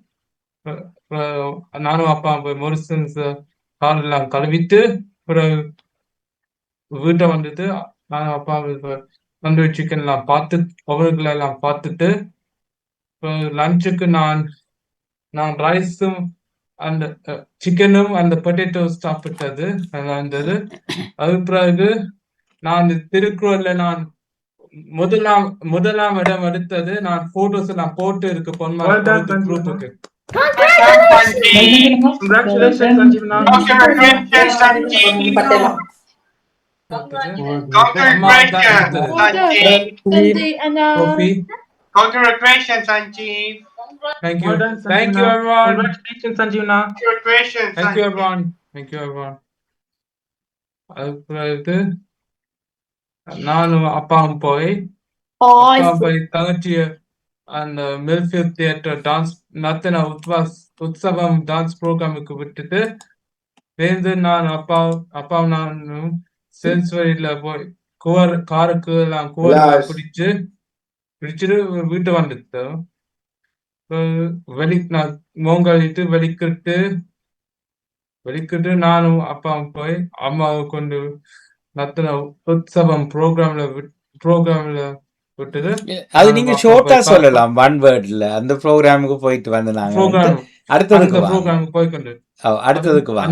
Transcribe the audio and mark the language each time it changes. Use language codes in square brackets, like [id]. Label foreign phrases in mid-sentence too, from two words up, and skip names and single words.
[ta] நானும் அப்பாவும் போய் மொரிசன்ஸ் காலெல்லாம் கழுவிட்டு பிறகு வீட்டை வந்துட்டு நானும் அப்பாவும் [en] tandoori chicken [ta] எல்லாம் பார்த்து அவர்களை எல்லாம் பார்த்துட்டு லஞ்சுக்கு நான் ரைஸும் அந்த சிக்கனும் அந்த பொட்டேட்டோஸ் சாப்பிட்டது நல்லா இருந்தது. அது பிறகு நான் திருக்குறள்ல நான் முதலாம் இடம் எடுத்தது. நான் போட்டோஸ் எல்லாம் போட்டு இருக்கு குரூப்புக்கு. [en] Congratulations, Sanjeev. Thank you. Thank you everyone. Congratulations, Sanjeevna. Congratulations. Thank you everyone. Thank you everyone. [ta] அதுக்கு நானும் அப்பாவும் போய் தங்கச்சிய அந்த மில்ஃபீல்ட் தியேட்டர் டான்ஸ் நர்த்தன உற்சவம் [en] dance program [ta] விட்டுட்டு சேர்ந்து நான் அப்பாவும் நானும் செல்ஸ்வரியில போய் காருக்கு எல்லாம் குவர் பிடிச்சிட்டு வீட்டு வந்துட்டோம். モンガリとベリクルテ வெளிக்கிட்டு நானும் அப்பாவும் போய் அம்மாவை கொண்டு நத்தின உற்சவம் ப்ரோக்ராம்ல விட்டுட்டு அது நானும் நீங்க அப்பா ஷோர்ட்டா போய் சொல்லலாம், [en] one word. [ta] அந்த ப்ரோக்ராமுக்கு போயிட்டு வந்து நாங்க ப்ரோக்ராம் அடுத்ததுக்கு அந்த வாங்க. ப்ரோக்ராமுக்கு போய்க்கொண்டு அடுத்ததுக்கு வாங்க,